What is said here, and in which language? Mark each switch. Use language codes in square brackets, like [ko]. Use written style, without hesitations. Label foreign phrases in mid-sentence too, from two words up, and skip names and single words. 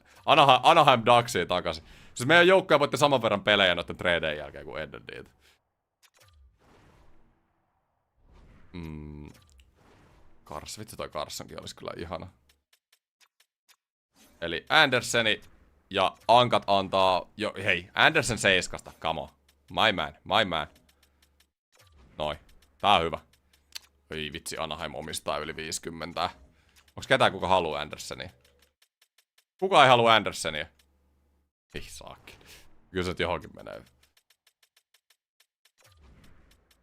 [fi] Anaheim Ducksia takaisin. Siis meidän joukkoja voitte saman verran pelejä noiden tradejen jälkeen kuin ennen niitä. Vitsi toi Carsonkin olisi kyllä ihana. Eli Anderseni ja Ankat antaa... hei, Andersen 7, [en] come on. My man. [fi] Noin, tää on hyvä. Ei vitsi, Anaheim omistaa yli 50. Onks ketään kuka haluu Andersenia? Kuka ei halua Andersenia? Ei saakin. Kyllä se johonkin menee.